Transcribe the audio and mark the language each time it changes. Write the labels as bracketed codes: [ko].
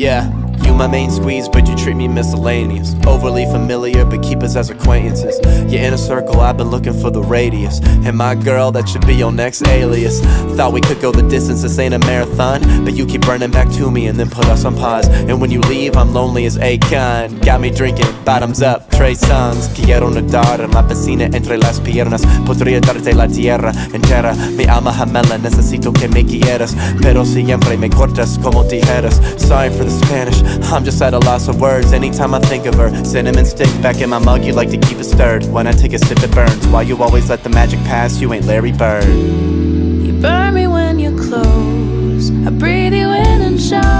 [en] Yeah, you my main squeeze, but you treat me miscellaneous. Overly familiar, but keep us as acquaintances. You're in a circle, I've been looking for the radius. And my girl, that should be your next alias. Thought we could go the distance, this ain't a marathon. But you keep burning back to me and then put us on pause. And when you leave, I'm lonely as Akon. Got me drinking, bottoms up, Trey Songz. [es] Quiero nadar en la piscina entre las piernas. Podría darte la tierra entera. Mi alma gemela, necesito que me quieras. Pero siempre me cortas como tijeras. [en] Sorry for the Spanish, I'm just at a loss of words. Anytime I think of her, cinnamon stick back in my mug, you like to keep it stirred. When I take a sip it burns. Why you always let the magic pass? You ain't Larry Bird. You burn me when you're close, I breathe you in and show.